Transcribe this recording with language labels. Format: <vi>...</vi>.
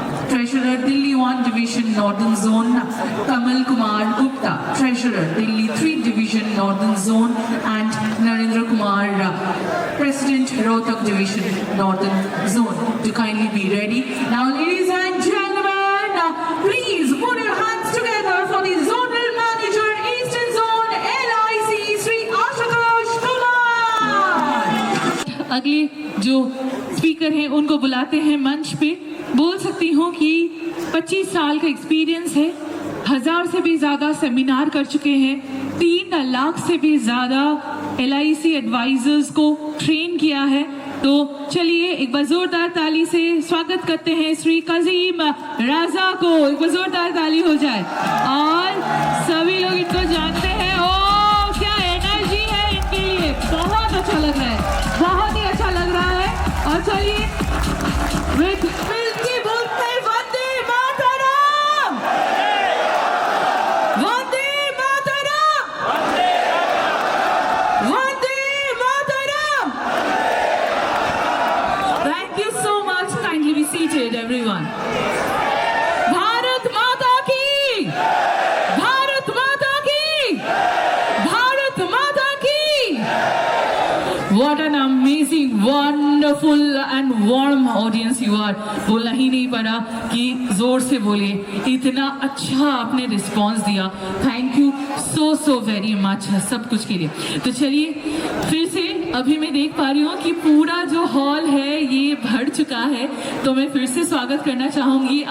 <en>Treasurer, Delhi 1 Division, Northern Zone, Kamal Kumar Gupta, Treasurer, Delhi 3 Division, Northern Zone, and Narendra Kumar, President, Rohtak Division, Northern Zone, to kindly be ready. Now, ladies and gentlemen, please put your hands together for the Zonal Manager, Eastern Zone, LIC, Sri Ashutosh Kumar.</en> <hi>अगले जो speaker हैं उनको बुलाते हैं मंच पे। बोल सकती हूँ कि 25 साल का एक्सपीरियंस है, 1000 से भी ज़्यादा सेमिनार कर चुके हैं, 3 लाख से भी ज़्यादा LIC एडवाइजर्स को ट्रेन किया है। तो चलिए एक बार जोरदार ताली से स्वागत करते हैं श्री काजिम राजा को। एक बार जोरदार ताली हो जाए। और सभी लोग इनको जानते हैं। ओ क्या एनर्जी है इनके लिए, बहुत अच्छा लग रहा है, बहुत ही अच्छा लग रहा है। और चलिए मिलके बोलते हैं Vande Mataram, Vande Mataram, Vande Mataram.</hi> <en>Thank you so much. Kindly be seated, everyone.</en> <hi>Bharat माता की, भारत माता की, भारत माता की।</hi> <en>What an amazing, wonderful and warm audience you are.</en> <hi>बोलना ही नहीं पड़ा कि जोर से बोलिए, इतना अच्छा आपने रिस्पॉन्स दिया।</hi> <en>thank you so very much</en> <hi>सब कुछ के लिए। तो चलिए फिर से, अभी मैं देख पा रही हूँ कि पूरा जो हॉल है ये भर चुका है, तो मैं फिर से स्वागत करना चाहूँगी।</hi>